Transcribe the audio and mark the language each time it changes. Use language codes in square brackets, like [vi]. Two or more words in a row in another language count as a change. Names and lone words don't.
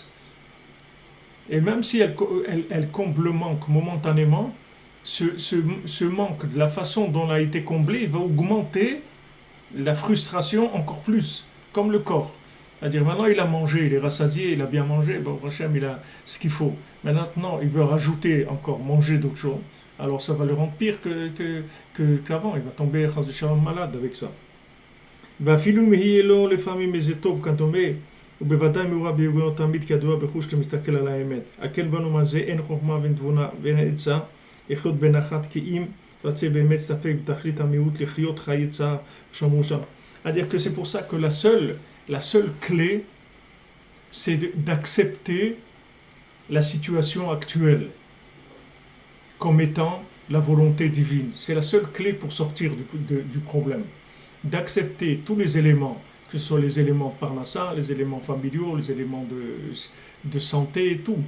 [fr] Et même si elle comble le manque momentanément, ce manque, de la façon dont il a été comblé, va augmenter la frustration encore plus, comme le corps. C'est-à-dire maintenant il a mangé, il est rassasié, il a bien mangé, bon, Hachem, il a ce qu'il faut. Mais maintenant il veut rajouter encore, manger d'autres choses. Alors ça va le rendre pire qu'avant, il va tomber malade avec ça. [he] ואפילו אם יהיה לו לפעמים איזה טוב כדומה, ובוודאי מעורב בארגונות תמיד כידוע בחוש למסתכל על האמת. הקל בנו מה זה אין חוכמה ואין תבונה ואין עצה, לחיות בנחת כי אם רצה באמת ספק בתכלית המיעוט לחיות חיי צער שמרו שם. [fr] C'est-à-dire que c'est pour ça que la seule clé, c'est d'accepter la situation actuelle comme étant la volonté divine. C'est la seule clé pour sortir du problème. D'accepter tous les éléments, que ce soit les éléments parnassa, les éléments familiaux, les éléments de santé et tout.